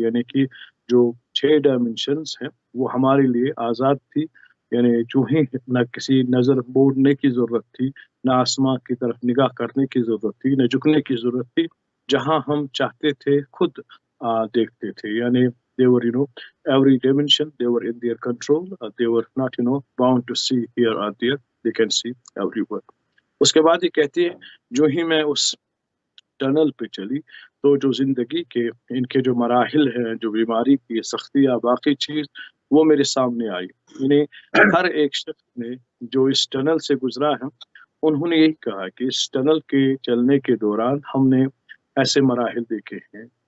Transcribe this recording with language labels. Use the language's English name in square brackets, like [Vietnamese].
[Urdu] یعنی کہ جو 6 ڈائمنشنز ہیں وہ ہمارے لیے آزاد تھی. یعنی جو ہی نہ کسی نظر موڑنے کی ضرورت تھی، نہ آسمان کی طرف نگاہ کرنے کی ضرورت تھی، نہ جھکنے کی ضرورت تھی. جہاں ہم چاہتے تھے خود دیکھتے تھے. [English] یعنی they were, every dimension, they were in their control. They were not, bound to see here or there. They can see everywhere. [Urdu] اس کے بعد یہ کہتی ہے جو ہی میں اس ٹنل پہ چلی تو جو زندگی کے ان کے جو مراحل ہیں، جو بیماری کی سختی یا باقی چیز، وہ میرے سامنے آئی. یعنی ہر ایک شخص نے جو اس ٹنل سے گزرا ہے، انہوں نے یہی کہا کہ اس ٹنل کے چلنے کے دوران ہم نے ایسے مراحل دیکھے ہیں.